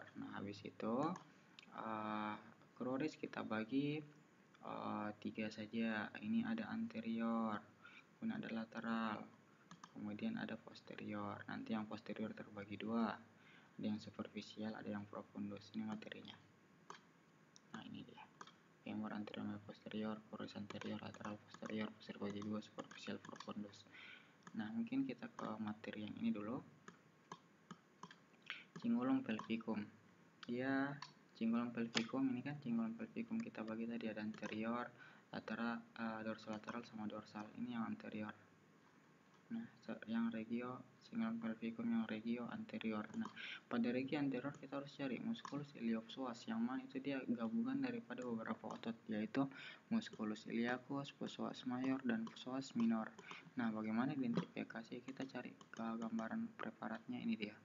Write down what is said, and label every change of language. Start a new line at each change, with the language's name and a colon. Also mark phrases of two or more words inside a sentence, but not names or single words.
Indonesian: Nah, habis itu cruris kita bagi tiga saja. Ini ada anterior, kemudian ada lateral, kemudian ada posterior. Nanti yang posterior terbagi dua, ada yang superficial, ada yang profundus. Ini materinya. Nah, ini dia, femur anterior posterior, cruris anterior, lateral posterior, bagi dua, superficial profundus. Nah, mungkin kita ke materi yang ini dulu, cingulum pelvicum. Cingulum pelvicum ini kan, cingulum pelvicum kita bagi tadi ada anterior, lateral, dorsolateral sama dorsal. Ini yang anterior. Nah, yang regio cingulum pelvicum yang regio anterior. Nah, pada regio anterior kita harus cari musculus iliopsoas, yang mana itu dia gabungan daripada beberapa otot, yaitu musculus iliacus, psoas major dan psoas minor. Nah, bagaimana identifikasi? Kita cari ke gambaran preparatnya, ini dia.